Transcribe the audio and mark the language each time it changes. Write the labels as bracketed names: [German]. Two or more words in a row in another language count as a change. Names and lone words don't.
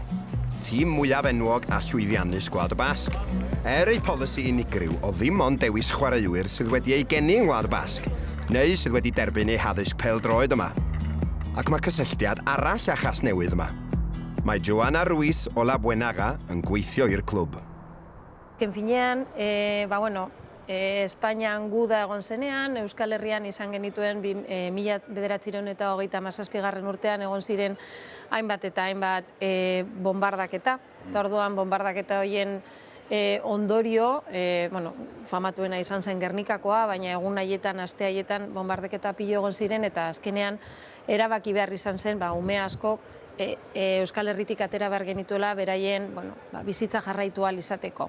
[Welsh] Tîm mwyaf enwog a llwyddiannus Gwlad y Basg. Eu polisi unigryw o ddim ond dewis chwaraewyr sydd wedi ei geni yng Ngwlad Basg, neu sydd wedi derbyn eu haddysg pêl-droed yma. Ac mae cysylltiad arall â Chasnewydd yma. Mae Joana Ruiz o La Buenaga yn gweithio i'r clwb. [Basque] En finean, Espainian guda egon zenean, Euskal Herrian izan genituen 1937 urtean egon ziren hainbat eta hainbat bombardaketa. Eta orduan bombardaketa horien ondorio, famatuena izan zen Gernikakoa, baina egun haietan, aste haietan bombardaketa pilo egon ziren eta azkenean erabaki behar izan zen, ume askok Euskal Herritik atera behar genituela beraien bizitza jarraitu ahal izateko.